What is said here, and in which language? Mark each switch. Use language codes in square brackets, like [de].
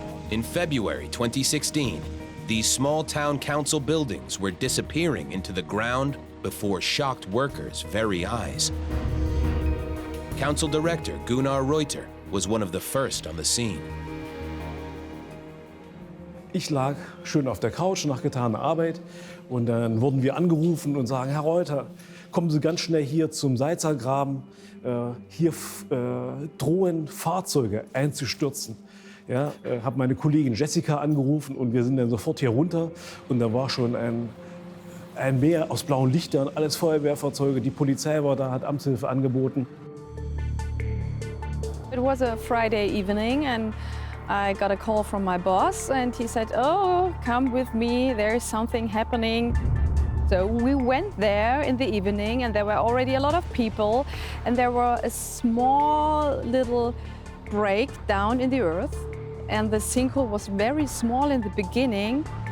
[en] In February 2016, these small town council buildings were disappearing into the ground before shocked workers' very eyes. Council Director Gunnar Reuter was one of the first on the scene. [de] Ich lag schön auf der Couch nach getaner Arbeit und dann wurden wir angerufen und sagen, Herr Reuter, kommen Sie ganz schnell hier zum Salzergraben. Hier drohen Fahrzeuge einzustürzen. Ja, habe meine Kollegin Jessica angerufen und wir sind dann sofort hier runter und da war schon ein Meer aus blauen Lichtern, alles Feuerwehrfahrzeuge, die Polizei war da, hat Amtshilfe angeboten. [en] It was a Friday evening and I got a call from my boss and he said, oh, come with me, there is something happening. So we went there in the evening and there were already a lot of people and there were a small little break down in the earth and the sinkhole was very small in the beginning.